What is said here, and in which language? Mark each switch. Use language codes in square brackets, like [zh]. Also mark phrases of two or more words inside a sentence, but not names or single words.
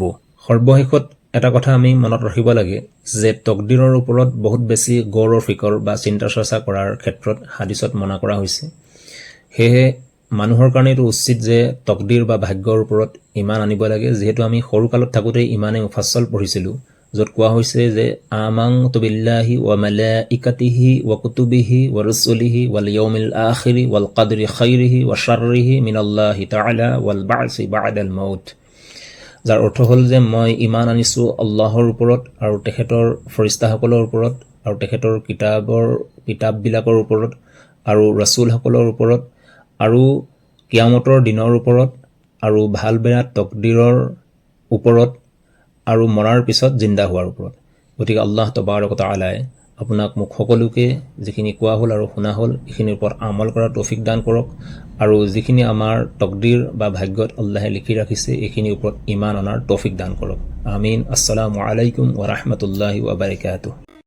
[as] সৰ্বশেষত এটা কথা আমি মনত ৰাখিব লাগে যে তকদীৰৰ ওপৰত বহুত বেছি গৌৰ ফিকৰ বা চিন্তা চৰ্চা কৰাৰ ক্ষেত্ৰত হাদিছত মনা কৰা হৈছে। সেয়েহে মানুহৰ কাৰণে এইটো উচিত যে তকদীৰ বা ভাগ্যৰ ওপৰত ইমান আনিব লাগে। যিহেতু আমি সৰুকালত থাকোঁতে ইমানে মুফাssal পঢ়িছিলোঁ, য'ত কোৱা হৈছে যে [ar] آمنت بالله وملائكته وكتبه ورسله واليوم الآخر والقدر خيره وشره من الله تعالى والبعث بعد الموت. [as] যাৰ অৰ্থ হ'ল যে মই ইমান আনিছোঁ আল্লাহৰ ওপৰত আৰু তেখেতৰ ফৰিস্তাসকলৰ ওপৰত আৰু তেখেতৰ কিতাপবিলাকৰ ওপৰত আৰু ৰাছুলসকলৰ ওপৰত আৰু কিয়ামতৰ দিনৰ ওপৰত আৰু ভাল বেয়া তকদীৰৰ ওপৰত আৰু মৰাৰ পিছত জিন্দা হোৱাৰ ওপৰত। গতিকে আল্লাহ তবাৰক তাআলাই আপোনাক মোক সকলোকে যিখিনি কোৱা হ'ল আৰু শুনা হ'ল এইখিনিৰ ওপৰত আমল কৰাৰ তৌফিক দান কৰক আৰু যিখিনি আমাৰ তকদীৰ বা ভাগ্যত আল্লাহে লিখি ৰাখিছে এইখিনিৰ ওপৰত ইমান অনাৰ তৌফিক দান কৰক। আমিন। [ar] السلام عليكم ورحمة الله وبركاته.